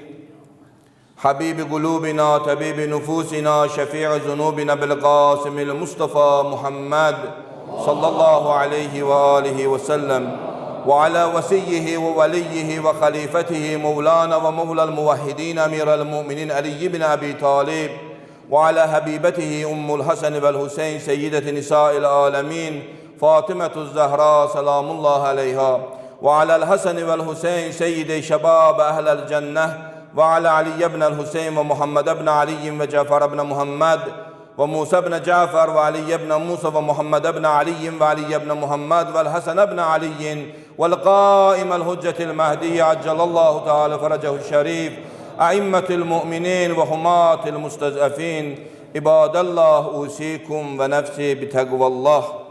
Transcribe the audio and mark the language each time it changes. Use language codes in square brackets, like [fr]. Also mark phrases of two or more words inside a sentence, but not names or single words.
[ar] حبيب قلوبنا طبيب نفوسنا شفيع ذنوبنا أبي القاسم المصطفى محمد صلى الله عليه وآله وسلم. وعلى وصيه ووليه وخليفته مولانا ومولى الموحدين أمير المؤمنين علي بن أبي طالب. وعلى حبيبته أم الحسن والحسين سيدة نساء العالمين فاطمة الزهراء سلام الله عليها وعلى الحسن والحسين سيد شباب أهل الجنة وعلى علي بن الحسين ومحمد بن علي وجعفر بن محمد وموسى بن جعفر وعلي بن موسى ومحمد بن علي وعلي بن محمد والحسن بن علي والقائم الحجة المهدي عجل الله تعالى فرجه الشريف أئمة المؤمنين وحماة المستضعفين عباد الله أوصيكم ونفسي بتقوى الله.